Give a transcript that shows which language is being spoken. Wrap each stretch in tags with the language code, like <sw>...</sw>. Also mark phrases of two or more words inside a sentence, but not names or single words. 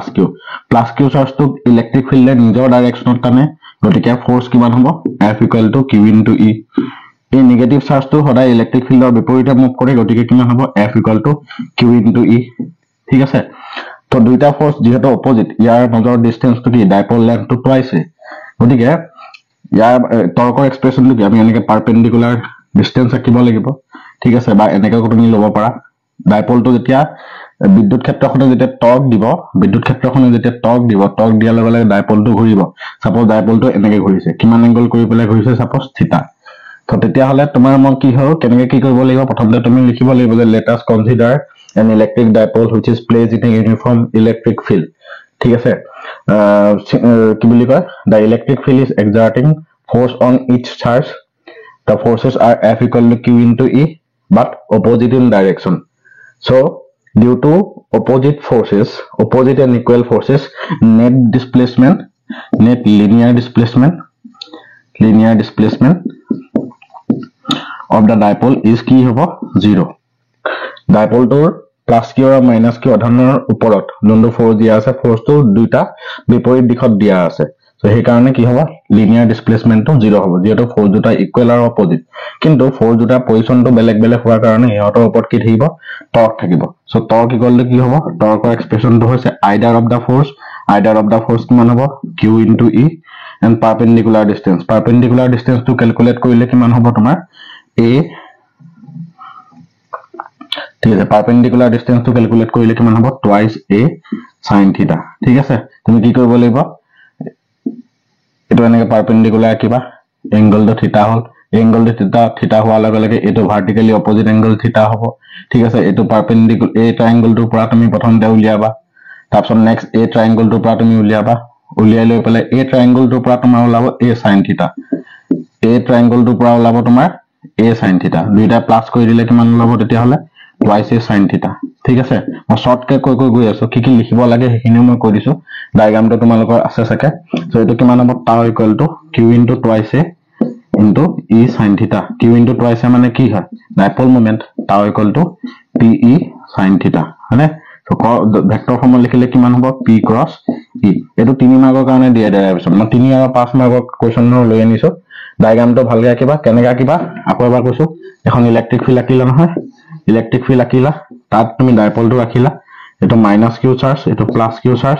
<as>কিউ চাৰ্জটো</as> <en>electric field</en> <as>নিজৰ ডাইৰেকশনত টানে গতিকে ফোৰ্স কিমান হ'ব F = Q * E এই নেগেটিভ চাৰ্জটো সদায় ইলেক্ট্ৰিক ফিল্ডৰ বিপৰীতে মুভ কৰে গতিকে কিমান হ'ব F = Q * E ঠিক আছে তো দুইটা ফোৰ্স যেহেতু অপোজিট ইয়াৰ মাজৰ ডিসটেন্সটো কি ডাইপল লেন্থটো টুৱাইছ গতিকে ইয়াৰ টৰ্কৰ এক্সপ্ৰেছনটো কি আমি এনেকে পাৰপেন্ডিকুলাৰ ডিসটেন্স আঁকিব লাগিব ঠিক আছে বা এনেকে তুমি ল'ব পাৰা ডাইপলটো যেতিয়া বিদ্যুৎ ক্ষেত্ৰখনে যেতিয়া টৰ্ক দিব টৰ্ক দিয়াৰ লগে লগে ডাইপলটো ঘূৰিব সাপোজ ডাইপলটো এনেকে ঘূৰিছে কিমান এংগল কৰি পেলাই ঘূৰিছে সাপোজ থিটা তো তেতিয়া হলে তোমাৰ মই কি হয় কেনেকে কি কৰিব লাগিব প্ৰথমতে তুমি লিখিব লাগিব যে</as> <en>let us consider an electric dipole which is placed in a uniform electric field</en> <as>ঠিক আছে কি বুলি কয়</as> <en>the electric field is exerting force on each charge the forces are F = Q * E but opposite in direction so due to opposite and equal forces net linear displacement of the dipole is</en> <as>কি হ'ব</as> <en>0</en> <as>ডাইপলটোৰ প্লাস কিউ আৰু মাইনাস কিউ আধানৰ ওপৰত যোনটো ফোৰ্স দিয়া আছে ফোৰ্সটো দুইটা বিপৰীত দিশত দিয়া আছে সো সেই কাৰণে কি হ'ব লিনিয়াৰ ডিসপ্লেসমেন্টটো 0 হ'ব যেটো ফোৰ্স দুটা ইকুৱেল আৰু অপোজিট কিন্তু ফোৰ্স দুটা পজিশনটো বেলেগ হোৱাৰ কাৰণে ইহঁতৰ ওপৰত কি থাকিব টৰ্ক থাকিব সো টৰ্ক ইকুৱেল কি হ'ব টৰ্কৰ এক্সপ্ৰেছনটো হৈছে আইডাৰ অফ দা ফোৰ্স কিমান হ'ব</as> <en>Q * E and perpendicular distance to calculate</en> <as>কৰিলে কিমান হ'ব তোমাৰ A ঠিক আছে</as> <en>perpendicular distance to calculate</en> <as>কৰিলে কিমান হ'ব</as> <en>twice A sin θ</en> <as>ঠিক আছে তুমি কি কৰিব লাগিব এটো এনেকে পারপেন্ডিকুলাৰ কিবা এংগলটো থিটা হল এংগলটো থিটা হোৱাৰ লগে লগে এটো ভাৰ্টিক্যালি অপোজিট এংগল থিটা হ'ব ঠিক আছে এটো পারপেন্ডিকুলাৰ এই ট্ৰায়াঙ্গলটোৰ পৰা তুমি প্ৰথমতে উলিয়াবা তাৰপিছত নেক্সট এই ট্ৰায়াঙ্গলটোৰ পৰা তুমি উলিয়াই লৈ পেলাই এই ট্ৰায়াঙ্গলটোৰ পৰা তোমাৰ ওলাব A sin θ এই ট্ৰায়াঙ্গলটোৰ পৰা ওলাব তোমাৰ A sin θ দুইটা প্লাস কৰি দিলে কিমান ওলাব তেতিয়া হলে</as> <en>twice A sin θ</en> <as>ঠিক আছে মই শর্টকে কৈ গৈ আছো কি লিখিব লাগে হেখিনি মই কৈ দিছো ডায়াগ্ৰামটো তোমালোকৰ আছে সকে সো এটো কিমান হ'ব tau = Q * twice A into E sin θ Q * twice A মানে কি হয় ডাইপল মোমেন্ট tau = PE sin θ মানে সো ভেক্টৰ ফৰ্ম লিখিলে কিমান হ'ব</as> <en>P cross E</en> <as>এটো 3 মাৰ্কৰ কাৰণে দিয়া ডেৰাইভেশ্যন মই 3 আৰু 5 মাৰ্কৰ কোৱেশ্চন লৈ আনিছো ডায়াগ্ৰামটো ভালকৈ আঁকিবা কেনেকৈ আঁকিবা আকৌ এবাৰ কৈছো এখন ইলেক্ট্ৰিক ফিল্ড আঁকিলা নহয় ইলেক্ট্ৰিক ফিল্ড আঁকিলা, তাত তুমি ডাইপলটো ৰাখিলা, এইটো মাইনাছ কিউ চাৰ্জ, এইটো প্লাছ কিউ চাৰ্জ।</as>